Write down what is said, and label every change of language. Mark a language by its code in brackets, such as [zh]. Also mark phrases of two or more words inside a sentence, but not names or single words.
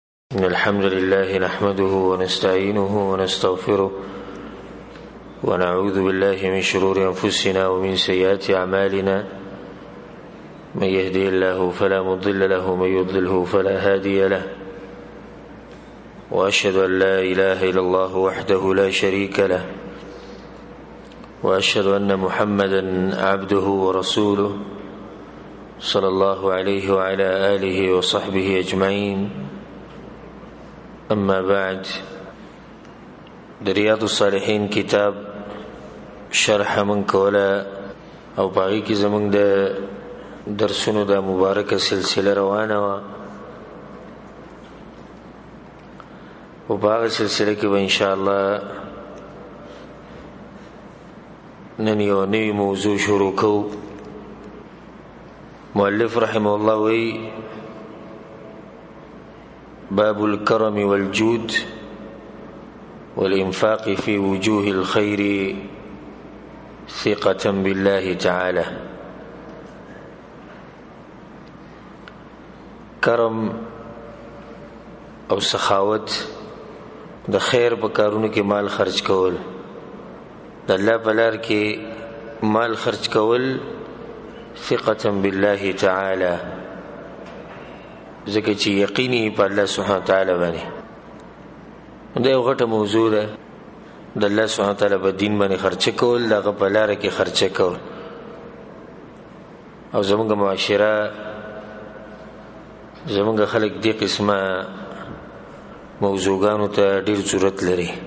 [ar] إن الحمد لله نحمده ونستعينه ونستغفره ونعوذ بالله من شرور أنفسنا ومن سيئات أعمالنا من يهدي الله فلا مضل له ومن يضلله فلا هادي له وأشهد أن لا إله إلا الله وحده لا شريك له وأشهد أن محمدا عبده ورسوله صلى الله عليه وعلى آله وصحبه أجمعين. أما بعد، [ps] رياض الصالحين کتاب شرح من کولا او باقی کی زمون د درسونو د مبارکه سلسله روانه وا او باقی سلسله کې [ar] ان شاء الله [ps] نن یو نوی موضوع شروع کو. [ar] مؤلف رحمه الله وی باب الكرم والجود والإنفاق في وجوه الخير ثقة بالله تعالى. [ps] کرم او سخاوت د خیر په کارونو کې مال خرج کول، د الله په لار کې مال خرج کول، [ar] ثقة بالله تعالى، [ps] ځکه چې یقیني په الله [ar] سبحانه وتعالی [ps] باندې دا یو غټه موضوع ده. د الله [ar] سبحانه وتعالی [ps] په دین باندې خرچ کول، دغه په لاره کې خرچ کول، او زمونږ معاشره زمونږ خلک دې قسمه موضوعګانو ته ډېر ضرورت لري.